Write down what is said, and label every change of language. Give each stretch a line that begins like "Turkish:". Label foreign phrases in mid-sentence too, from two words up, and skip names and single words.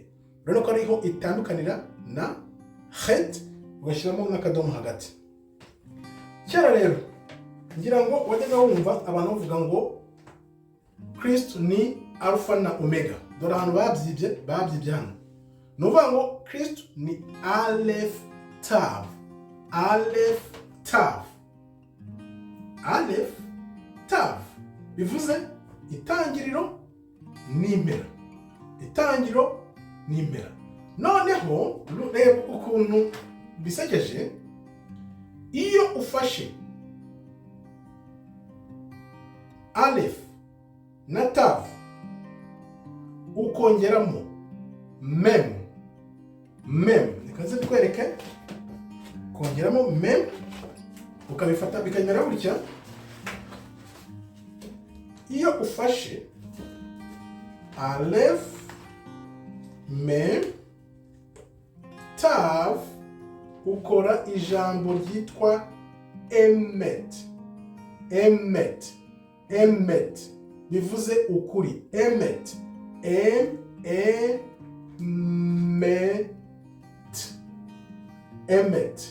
Kinyarwanda: Urabona ko ariho itandukanira na het, ugashyiramo n'akadomo hagati. Kera rero ngira ngo wajyaga wumva abantu bavuga ngo Kristo ni alpha na omega. Dore ahantu babyibye hano. Nuvuga ngo Kristo ni aleph tav. Aleph tav. Aleph tav bivuze itangiriro n'impera. Itangiriro n'impera. Noneho reba ukuntu bisekeje. Iyo ufashe aleph na tav ukongeramo mem, nikaze twereke, kongeramo mem ukabifata bikanyura gutya. Iyo ufashe aleph mem tav ukora ijambo ryitwa emet. Emet bivuze ukuri. Emet. Emet. Emet.